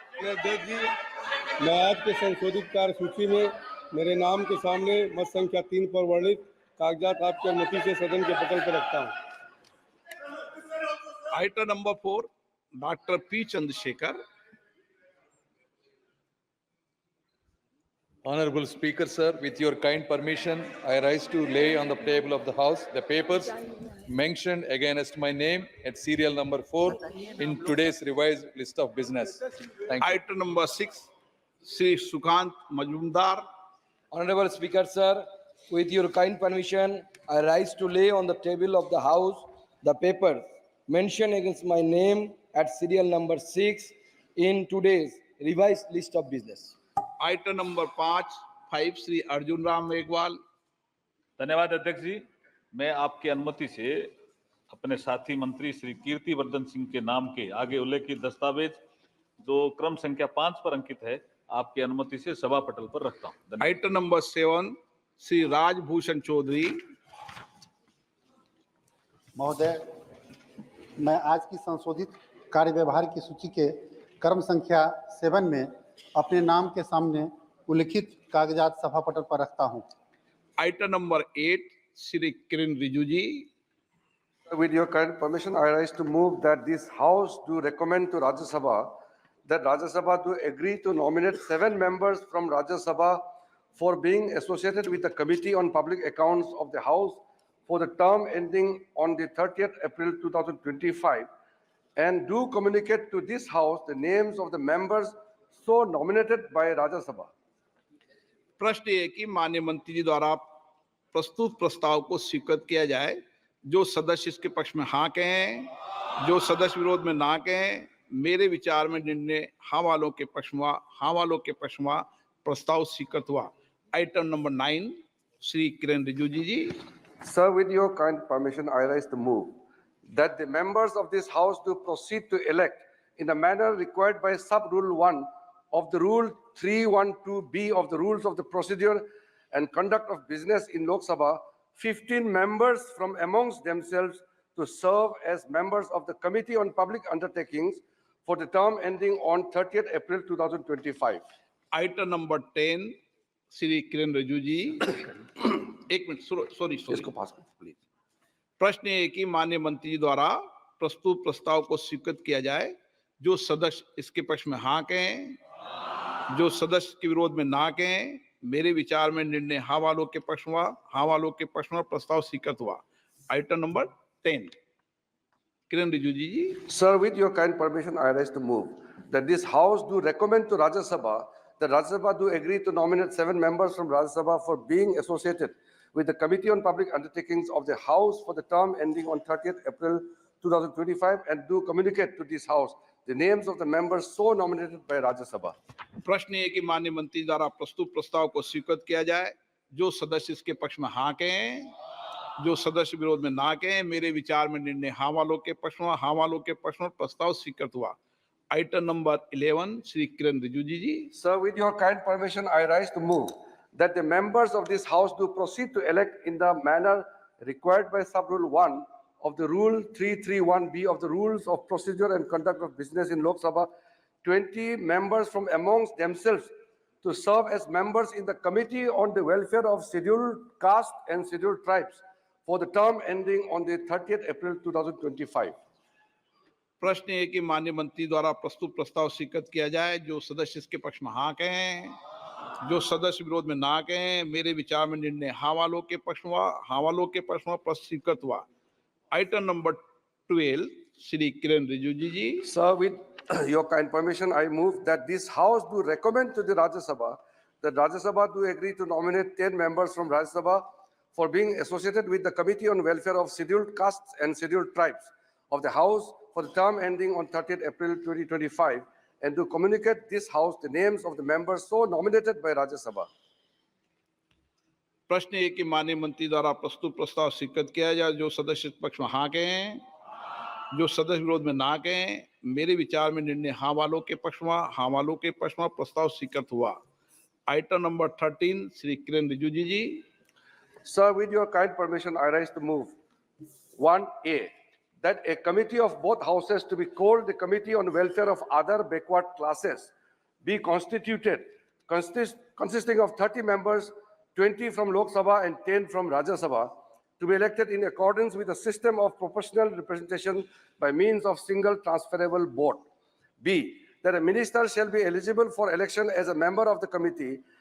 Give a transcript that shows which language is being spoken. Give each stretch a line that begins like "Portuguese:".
Hindi: अध्यक्ष जी, मैं आपके संशोधित कार्य सूची में मेरे नाम के सामने मत संख्या 3 पर वर्णित कागजात आपकी अनुमति से सदन के पटल पर रखता हूं।
English: Item number 4 doctor P Chandrashekhar. Honorable Speaker, sir, with your kind permission, I rise to lay on the table of the House the papers mentioned against my name at serial number 4 in today's revised list of business. Thank you. Item number 6, Sri Sukhant Majumdar. Honorable Speaker, sir, with your kind permission, I rise to lay on the table of the House the papers mentioned against my name at serial number 6 in today's revised list of business. Item number 5, Sri Arjun Ram Meghwal.
Hindi: धन्यवाद अध्यक्ष जी। मैं आपकी अनुमति से अपने साथी मंत्री श्री कीर्ति वर्धन सिंह के नाम के आगे उल्लेखित दस्तावेज जो क्रम संख्या 5 पर अंकित है, आपकी अनुमति से सभा पटल पर रखता हूं। धन्यवाद।
English: Item number 7, Sri Rajbhushan Chaudhary.
Hindi: महोदय, मैं आज की संशोधित कार्य व्यवहार की सूची के क्रम संख्या 7 में अपने नाम के सामने उल्लिखित कागजात सभा पटल पर रखता हूं।
English: Item number 8, Sri Kiran Rijuji. With your kind permission, I rise to move that this House do recommend to Rajya Sabha that Rajya Sabha do agree to nominate 7 members from Rajya Sabha for being associated with the Committee on Public Accounts of the House for the term ending on the 30th April 2025, and do communicate to this House the names of the members so nominated by Rajya Sabha.
Hindi: प्रश्न ये कि माननीय मंत्री जी द्वारा प्रस्तुत प्रस्ताव को स्वीकृत किया जाए। जो सदस्य इसके पक्ष में हाँ कहें, जो सदस्य विरोध में ना कहें, मेरे विचार में निर्णय हाँ वालों के पक्ष में प्रस्ताव स्वीकृत हुआ।
English: Item number 9, Shri Kiren Rijiju ji. Sir, with your kind permission, I rise to move that the members of this House do proceed to elect in the manner required by Sub-Rule 1 of the Rule 312B of the Rules of the Procedure and Conduct of Business in Lok Sabha 15 members from amongst themselves to serve as members of the Committee on Public Undertakings for the term ending on 30th April 2025. Item number 10, Shri Kiren Rijiju ji.
Hindi: एक minute, sorry, इसको पास करो please. प्रश्न ये कि माननीय मंत्री जी द्वारा प्रस्तुत प्रस्ताव को स्वीकृत किया जाए। जो सदस्य इसके पक्ष में हाँ कहें, जो सदस्य के विरोध में ना कहें, मेरे विचार में निर्णय हाँ वालों के पक्ष में प्रस्ताव स्वीकृत हुआ।
English: Item number 10, Kiren Rijiju ji. Sir, with your kind permission, I rise to move that this House do recommend to Rajya Sabha that Rajya Sabha do agree to nominate 7 members from Rajya Sabha for being associated with the Committee on Public Undertakings of the House for the term ending on 30th April 2025, and do communicate to this House the names of the members so nominated by Rajya Sabha.
Hindi: प्रश्न ये कि माननीय मंत्री द्वारा प्रस्तुत प्रस्ताव को स्वीकृत किया जाए। जो सदस्य इसके पक्ष में हाँ कहें, जो सदस्य विरोध में ना कहें, मेरे विचार में निर्णय हाँ वालों के पक्ष में प्रस्ताव स्वीकृत हुआ।
English: Item number 11, Shri Kiren Rijiju ji. Sir, with your kind permission, I rise to move that the members of this House do proceed to elect in the manner required by Sub-Rule 1 of the Rule 331B of the Rules of Procedure and Conduct of Business in Lok Sabha 20 members from amongst themselves to serve as members in the Committee on the Welfare of Scheduled Caste and Scheduled Tribes for the term ending on the 30th April 2025.
Hindi: प्रश्न ये कि माननीय मंत्री द्वारा प्रस्तुत प्रस्ताव स्वीकृत किया जाए। जो सदस्य इसके पक्ष में हाँ कहें, जो सदस्य विरोध में ना कहें, मेरे विचार में निर्णय हाँ वालों के पक्ष में स्वीकृत हुआ।
English: Item number 12, Shri Kiren Rijiju ji. Sir, with your kind permission, I move that this House do recommend to the Rajya Sabha that Rajya Sabha do agree to nominate 10 members from Rajya Sabha for being associated with the Committee on Welfare of Scheduled Castes and Scheduled Tribes of the House for the term ending on 30th April 2025, and to communicate this House the names of the members so nominated by Rajya Sabha.
Hindi: प्रश्न ये कि माननीय मंत्री द्वारा प्रस्तुत प्रस्ताव स्वीकृत किया जाए। जो सदस्य इस पक्ष में हाँ कहें, जो सदस्य विरोध में ना कहें, मेरे विचार में निर्णय हाँ वालों के पक्ष में प्रस्ताव स्वीकृत हुआ।
English: Item number 13, Shri Kiran Rijiju ji. Sir, with your kind permission, I rise to move 1A, that a committee of both houses to be called the Committee on Welfare of Other Backward Classes be constituted, consisting of 30 members, 20 from Lok Sabha and 10 from Rajya Sabha, to be elected in accordance with a system of proportional representation by means of single transferable vote. B, that a minister shall be eligible for election as a member of the committee